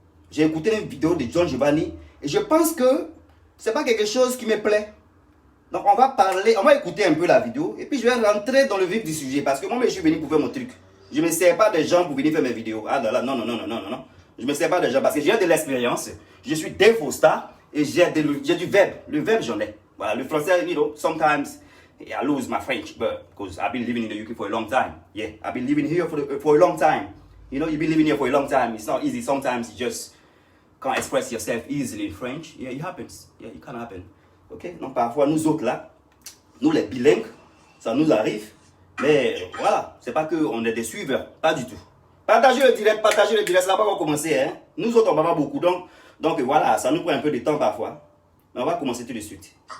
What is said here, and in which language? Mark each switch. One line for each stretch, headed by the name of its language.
French: J'ai écouté une vidéo de Don Giovanni et je pense que c'est pas quelque chose qui me plaît. Donc, on va parler, on va écouter un peu la vidéo et puis je vais rentrer dans le vif du sujet parce que moi, je suis venu pour faire mon truc. Je ne me sers pas des gens pour venir faire mes vidéos. Ah là là, non. Je ne me sers pas des gens parce que j'ai de l'expérience. Je suis Dave Star et j'ai du verbe. Le verbe, j'en ai. Voilà, le français,
English: you know, sometimes I lose my French, but because I've been living in the UK for a long time. Yeah, I've been living here for a long time. You know, you've been living here for a long time. It's not easy. Sometimes you just can't express yourself easily in French. Yeah, it happens. Yeah, it can happen.
French: Ok, donc parfois nous autres là, nous les bilingues, ça nous arrive. Mais voilà, c'est pas qu'on est des suiveurs, pas du tout. Partagez le direct, c'est là-bas qu'on va commencer. Hein. Nous autres, on va pas beaucoup. Donc voilà, ça nous prend un peu de temps parfois. Mais on va commencer tout de suite.